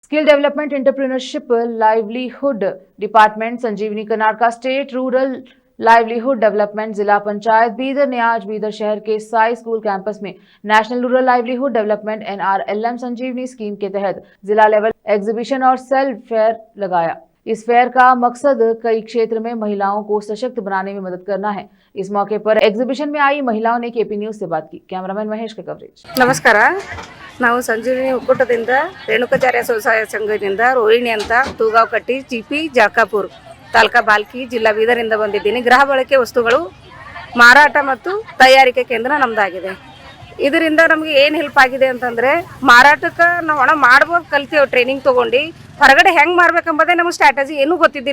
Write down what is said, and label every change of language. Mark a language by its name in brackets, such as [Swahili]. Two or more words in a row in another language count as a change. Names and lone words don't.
[Hindi] Skill Development Entrepreneurship Livelihood Department संजीवनी कर्नाटका स्टेट रूरल लाइवलीहुड डेवलपमेंट जिला पंचायत बीदर ने आज बीदर शहर के साई स्कूल कैंपस में नेशनल रूरल लाइवलीहुड डेवलपमेंट NRLM संजीवनी स्कीम के तहत जिला लेवल एग्जीबिशन और सेल्फ फेयर लगाया। इस फेयर का मकसद कई क्षेत्र में महिलाओं को सशक्त बनाने में मदद करना है। इस मौके पर एग्जीबिशन में आई महिलाओं ने केपी न्यूज से बात की। कैमरामैन महेश का कवरेज। नमस्कार, [Kannada] ನಾವು ಸಂಜೀವಿನಿ ಒಕ್ಕೂಟದಿಂದ ರೇಣುಕಾಚಾರ್ಯ ಸ್ವಸಹಾಯ ಸಂಘದಿಂದ ರೋಹಿಣಿ ಅಂತ ತೂಗಾವ್ ಕಟ್ಟಿ ಚಿಪಿ ಜಾಕಾಪುರ್ ತಾಲೂಕಾ ಬಾಲ್ಕಿ ಜಿಲ್ಲಾ ಬೀದರಿಂದ ಬಂದಿದ್ದೀನಿ। ಗೃಹ ಬಳಕೆ ವಸ್ತುಗಳು ಮಾರಾಟ ಮತ್ತು ತಯಾರಿಕೆ ಕೇಂದ್ರ ನಮ್ಮದಾಗಿದೆ। ಇದರಿಂದ ನಮಗೆ ಏನು ಹೆಲ್ಪ್ ಆಗಿದೆ ಅಂತಂದರೆ ಮಾರಾಟಕ್ಕೆ ನಾವು ಹಣ ಮಾಡ್ಬೋದು ಕಲ್ತೀವಿ, ಟ್ರೈನಿಂಗ್ ತೊಗೊಂಡು ಹೊರಗಡೆ ಹೆಂಗೆ ಮಾರಬೇಕೆಂಬುದೇ ನಮಗೆ ಸ್ಟ್ರಾಟಜಿ ಏನೂ ಗೊತ್ತಿದ್ದಿಲ್ಲ।